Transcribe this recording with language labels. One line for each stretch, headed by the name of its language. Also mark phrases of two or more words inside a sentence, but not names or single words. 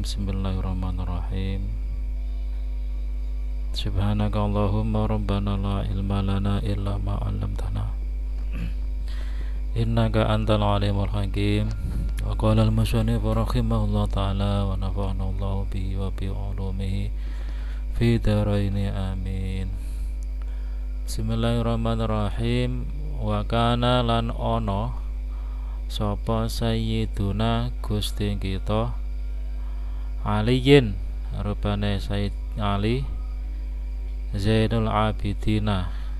Arabic: بسم الله الرحمن الرحيم. سبحانك اللهم ربنا لا علم لنا إلا ما علمتنا. إنك أنت العليم الحكيم. وقال المصنف رحمه الله تعالى ونفعنا الله به وبعلومه في الدارين آمين.
Javanese: Bismillahirrahmanirrahim.
Arabic: وكان
Javanese: lan ono sapa sayyiduna Gusti kita Aliyin rupane Sayyid Ali Zainul Abidina.